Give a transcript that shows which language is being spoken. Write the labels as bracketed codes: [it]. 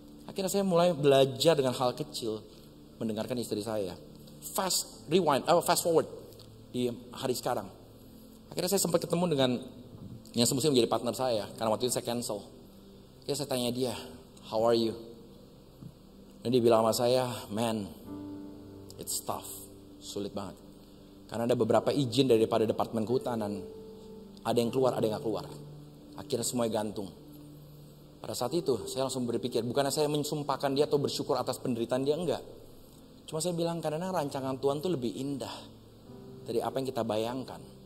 [id] Akhirnya saya mulai belajar dengan hal kecil. Mendengarkan istri saya. [en] Fast forward. [id] Di hari sekarang. Akhirnya saya sempat ketemu dengan yang semestinya menjadi partner saya. Karena waktu itu saya cancel. Akhirnya saya tanya dia, [en] how are you? [id] Dan dia bilang sama saya, [en] man, it's tough. [id] Sulit banget. Karena ada beberapa izin daripada Departemen Kehutanan. Ada yang keluar, ada yang gak keluar. Akhirnya semuanya gantung. Pada saat itu saya langsung berpikir, bukannya saya mensumpahkan dia atau bersyukur atas penderitaan dia, enggak. Cuma saya bilang kadang-kadang rancangan Tuhan tuh lebih indah dari apa yang kita bayangkan.